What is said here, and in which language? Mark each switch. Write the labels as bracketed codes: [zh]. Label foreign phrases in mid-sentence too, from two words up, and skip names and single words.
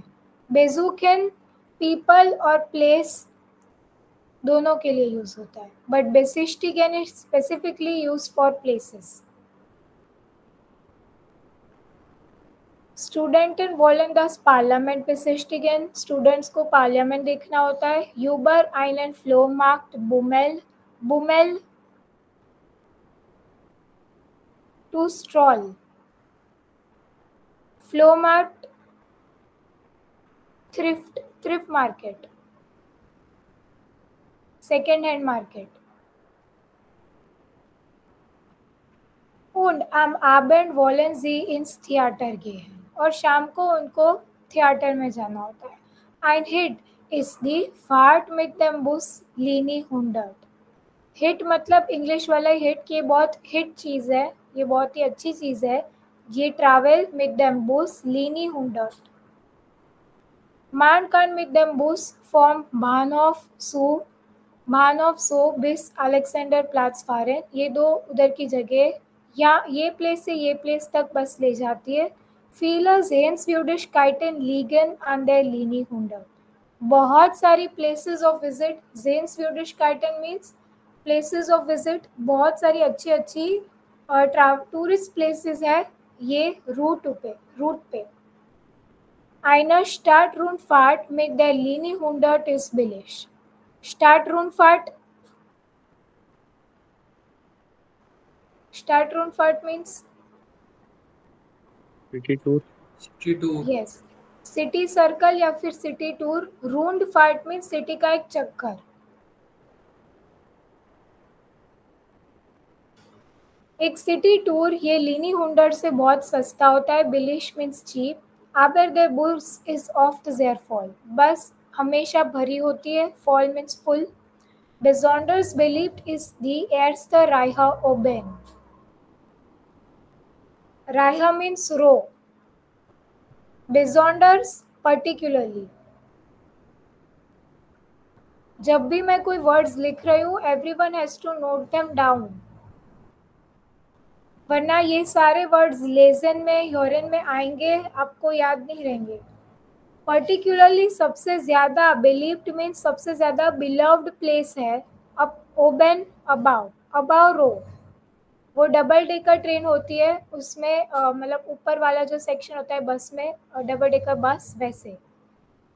[hi] besuchen पीपल और प्लेस दोनों के लिए यूज होता है, बट besichtigen [en] is specifically use for places. [de] Studenten wollen das Parlament besichtigen. [hi] स्टूडेंट्स को पार्लियामेंट देखना होता है. [de] Über einen Flohmarkt Bummel [en] to stroll. Flohmarkt thrift market, second hand market. [de] Und am Abend wollen sie ins Theater gehen. [hi] और शाम को उनको थिएटर में जाना होता है. [de] Ein Hit ist die Fahrt mit dem Bus Linie 100. [hi] हिट मतलब इंग्लिश वाला हिट कि ये बहुत हिट चीज़ है, ये बहुत ही अच्छी चीज़ है. [de] ये ट्रैवल mit dem Bus Linie 100. Man kann mit dem Bus vom Bahnhof zu bis Alexanderplatz fahren. [hi] ये दो उधर की जगह या ये प्लेस से ये प्लेस तक बस ले जाती है. [de] Viele Sehenswürdigkeiten liegen an der Linie 100. [hi] बहुत सारी [en] places of visit. Sehenswürdigkeiten means places of visit. [hi] बहुत सारी अच्छी [en] tourist places [hi] है ये रूट पे. [de] Eine Stadtrundfahrt mit der Linie 100 ist billig. [en] Stadtrundfahrt means City tour. yes, city circle [hi] या फिर [en] city tour. [de] Rund Fahrt [hi] मीन्स सिटी का एक चक्कर. एक [en] city tour [hi] ये लिनी 100 से बहुत सस्ता होता है. [en] बिलिश means cheap. [de] Aber der Bus ist oft sehr voll. [hi] बस हमेशा भरी होती है. [en] Voll means full. [de] Besonders beliebt ist die erste Reihe oben. [en] Reihe means row. Besonders particularly. [hi] जब भी मैं कोई वर्ड्स लिख रही हूँ [en] everyone has to note them down. [hi] वरना ये सारे वर्ड्स लेसन में ह्योरन में आएंगे, आपको याद नहीं रहेंगे. पर्टिकुलरली सबसे ज़्यादा बिलीव्ड मीन्स सबसे ज़्यादा [en] beloved place [hi] है. अब ओबन [en] above row [hi] वो [en] double decker train [hi] होती है उसमें मतलब ऊपर वाला जो सेक्शन होता है बस में [en] double decker bus [hi] वैसे.